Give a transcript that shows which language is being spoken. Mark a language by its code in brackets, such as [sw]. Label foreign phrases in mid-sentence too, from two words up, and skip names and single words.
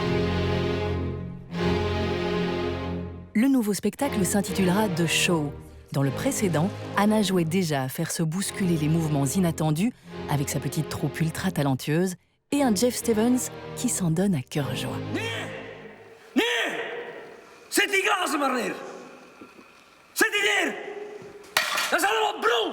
[fr] Le nouveau spectacle s'intitulera The Show. Dans le précédent, Anna jouait déjà à faire se bousculer les mouvements inattendus avec sa petite troupe ultra talentueuse et un Jeff Stevens qui s'en donne à cœur joie. [nl] Zet die glazen maar neer. Zet die neer. Dat is allemaal bron.